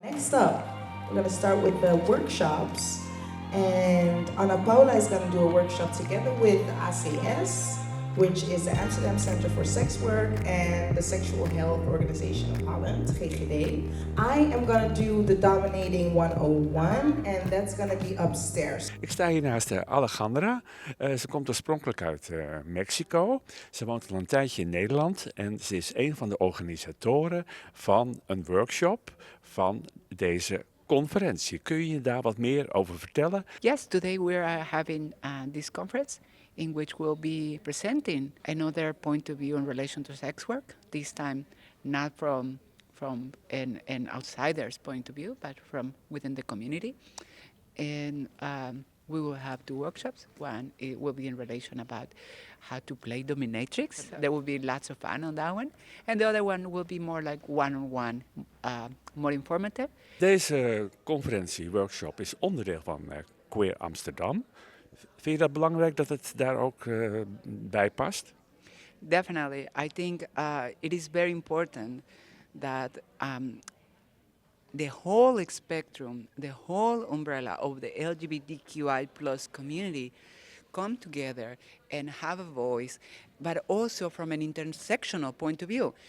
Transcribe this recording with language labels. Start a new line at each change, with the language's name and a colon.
English: next up, we're going to start with the workshops. And Ana Paula is going to do a workshop together with ACS, which is the Amsterdam Center for Sex Work and the Sexual Health Organization of Holland, GGD. I am going to do the Dominating 101, and that's going to be upstairs.
Dutch: Ik sta hier naast Alejandra. Ze komt oorspronkelijk uit Mexico. Ze woont al een tijdje in Nederland en ze is een van de organisatoren van een workshop van deze conferentie. Kun je je daar wat meer over vertellen?
English: Yes, today we are having this conference in which we'll be presenting another point of view in relation to sex work, this time not from an outsider's point of view, but from within the community. And we will have two workshops. One, it will be in relation about how to play dominatrix. There will be lots of fun on that one. And the other one will be more like one-on-one, more informative.
Dutch: Deze conferentie, workshop, is onderdeel van Queer Amsterdam. Vind je dat belangrijk dat het daar ook bij past?
English: Definitely. I think it is very important that the whole spectrum, the whole umbrella of the LGBTQI plus community come together and have a voice, but also from an intersectional point of view.